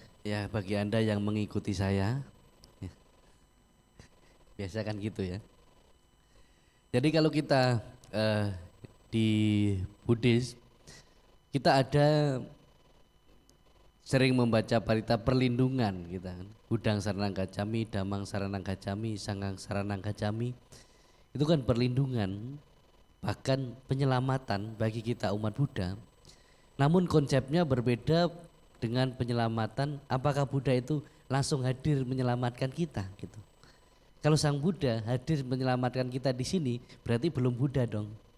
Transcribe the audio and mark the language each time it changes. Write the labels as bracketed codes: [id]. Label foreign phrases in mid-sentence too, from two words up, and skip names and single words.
[id] Ya, bagi Anda yang mengikuti saya, ya, biasa kan gitu ya. Jadi kalau kita di Buddhis, kita ada sering membaca parita perlindungan kita kan. [pi] Budang saranang gacami, damang saranang gacami, sangang saranang gacami. [id] Itu kan perlindungan, bahkan penyelamatan bagi kita umat Buddha. Namun konsepnya berbeda dengan penyelamatan. Apakah Buddha itu langsung hadir menyelamatkan kita gitu. Kalau Sang Buddha hadir menyelamatkan kita di sini, berarti belum Buddha dong.